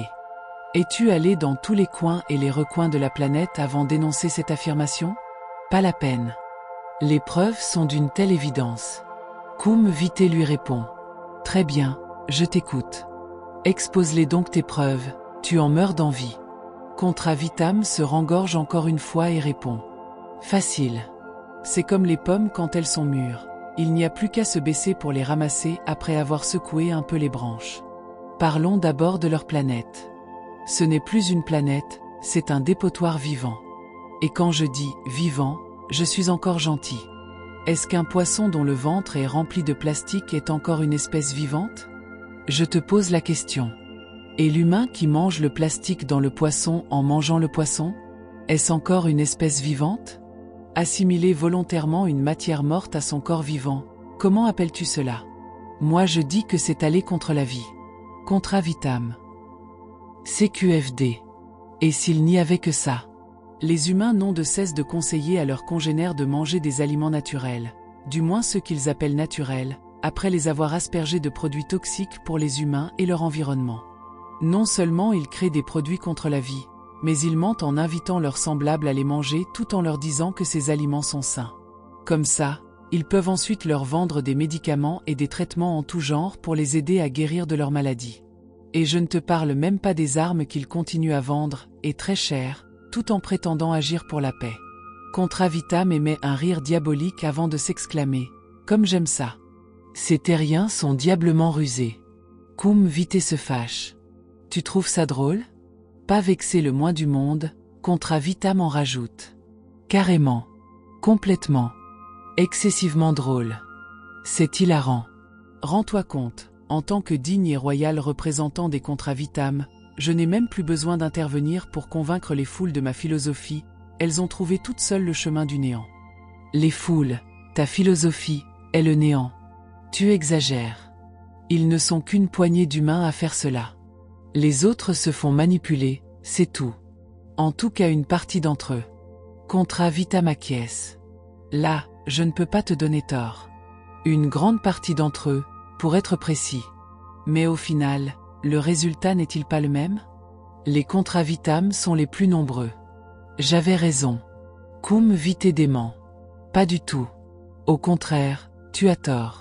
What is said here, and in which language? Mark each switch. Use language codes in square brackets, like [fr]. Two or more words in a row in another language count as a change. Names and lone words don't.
[fr] Es-tu allé dans tous les coins et les recoins de la planète avant d'énoncer cette affirmation? Pas la peine. Les preuves sont d'une telle évidence. Cum Vitae lui répond. Très bien, je t'écoute. Expose-les donc tes preuves, tu en meurs d'envie. Contra Vitam se rengorge encore une fois et répond. Facile. C'est comme les pommes quand elles sont mûres. Il n'y a plus qu'à se baisser pour les ramasser après avoir secoué un peu les branches. Parlons d'abord de leur planète. Ce n'est plus une planète, c'est un dépotoir vivant. Et quand je dis « vivant », je suis encore gentil. Est-ce qu'un poisson dont le ventre est rempli de plastique est encore une espèce vivante? Je te pose la question. Et l'humain qui mange le plastique dans le poisson en mangeant le poisson? Est-ce encore une espèce vivante? Assimiler volontairement une matière morte à son corps vivant, comment appelles-tu cela? Moi je dis que c'est aller contre la vie. Contra Vitam. CQFD. Et s'il n'y avait que ça? Les humains n'ont de cesse de conseiller à leurs congénères de manger des aliments naturels, du moins ceux qu'ils appellent naturels, après les avoir aspergés de produits toxiques pour les humains et leur environnement. Non seulement ils créent des produits contre la vie, mais ils mentent en invitant leurs semblables à les manger tout en leur disant que ces aliments sont sains. Comme ça, ils peuvent ensuite leur vendre des médicaments et des traitements en tout genre pour les aider à guérir de leurs maladies. Et je ne te parle même pas des armes qu'ils continuent à vendre, et très chères, tout en prétendant agir pour la paix. Contra Vitam émet un rire diabolique avant de s'exclamer « Comme j'aime ça !» Ces terriens sont diablement rusés. Cum Vitae se fâche. Tu trouves ça drôle? Pas vexé le moins du monde, Contra Vitam en rajoute. Carrément. Complètement. Excessivement drôle. C'est hilarant. Rends-toi compte, en tant que digne et royal représentant des Contra Vitam, je n'ai même plus besoin d'intervenir pour convaincre les foules de ma philosophie, elles ont trouvé toutes seules le chemin du néant. Les foules, ta philosophie, est le néant. Tu exagères. Ils ne sont qu'une poignée d'humains à faire cela. Les autres se font manipuler, c'est tout. En tout cas une partie d'entre eux. Contra Vitam acquiesce. Là, je ne peux pas te donner tort. Une grande partie d'entre eux, pour être précis. Mais au final, le résultat n'est-il pas le même? Les Contra Vitam sont les plus nombreux. J'avais raison. Cum Vitae dément. Pas du tout. Au contraire, tu as tort.